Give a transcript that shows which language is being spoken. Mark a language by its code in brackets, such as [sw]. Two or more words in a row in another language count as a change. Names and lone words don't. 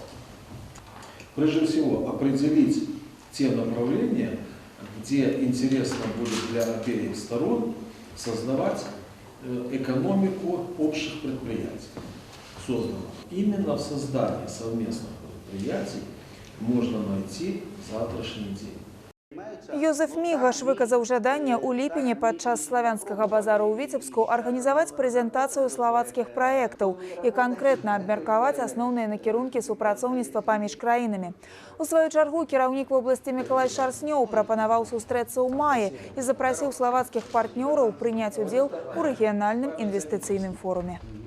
[ru] Прежде всего, определить те направления, где интересно будет для обеих сторон создавать экономику общих предприятий. Именно в создании совместных предприятий можно найти завтрашний день. [be] Йозеф Мігаш выказаў жаданне ў ліпені падчас славянскага базару ў Віцебску арганізаваць прэзентацыю славацкіх праектаў і канкрэтна абмеркаваць асноўныя накірункі супрацоўніцтва паміж краінамі. У сваю чаргу кіраўнік вобласці Мікалай Шаснёў прапанаваў сустрэцца ў маі і запрасіў славацкіх партнёраў прыняць удзел у рэгіянальным інвестыцыйным форуме.